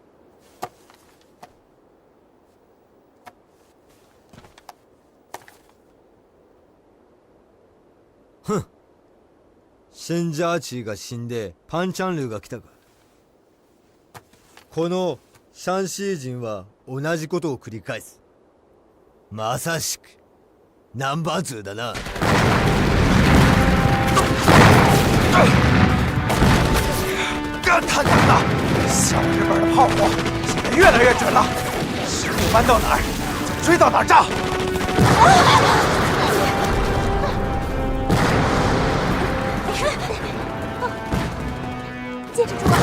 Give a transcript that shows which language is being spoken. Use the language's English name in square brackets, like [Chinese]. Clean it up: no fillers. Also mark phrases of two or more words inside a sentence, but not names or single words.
[Japanese] ふん。シェンジャーチーが死んでパンチャンルーが来たか。このシャンシー人は同じことを繰り返す。まさしくナンバー2だな。 [Chinese] 他娘的，小日本的炮火现在越来越準了，石路搬到哪兒就追到哪兒炸。坚持住啊！